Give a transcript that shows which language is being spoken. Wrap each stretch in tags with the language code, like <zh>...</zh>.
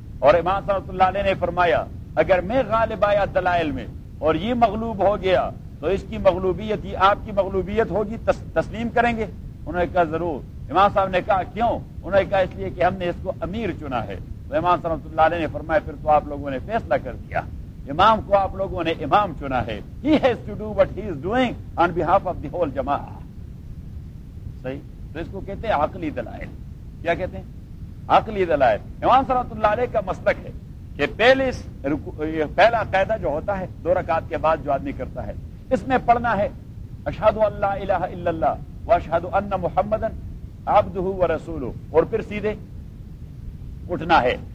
<ur>اور امام صلی اللہ علیہ نے فرمایا اگر میں غالب آیا دلائل میں اور یہ مغلوب ہو گیا تو اس کی مغلوبیت یہ آپ کی مغلوبیت ہوگی, تسلیم کریں گے؟ انہوں نے کہا ضرور. امام صاحب نے کہا کیوں؟ انہوں نے کہا اس لیے کہ ہم نے اس کو امیر چنا ہے. تو امام صلی اللہ علیہ نے فرمایا پھر تو آپ لوگوں نے فیصلہ کر دیا, امام کو آپ لوگوں نے امام چنا ہے.</ur> <en>He has to do what he is doing on behalf of the whole jamaat.</en> <ur>صحیح. تو اس کو کہتے ہیں عقلی دلائل. کیا کہتے ہیں؟ عقلی دلائل. امام صلی اللہ علیہ کا مسلک ہے کہ پہلے پہلا قاعدہ جو ہوتا ہے دو رکعت کے بعد جو آدمی کرتا ہے اس میں پڑھنا ہے</ur> <ar>اشہد اللہ الہ الا اللہ و اشہد ان محمد عبدہ و رسولہ,</ar> <ur>اور پھر سیدھے اٹھنا ہے.</ur>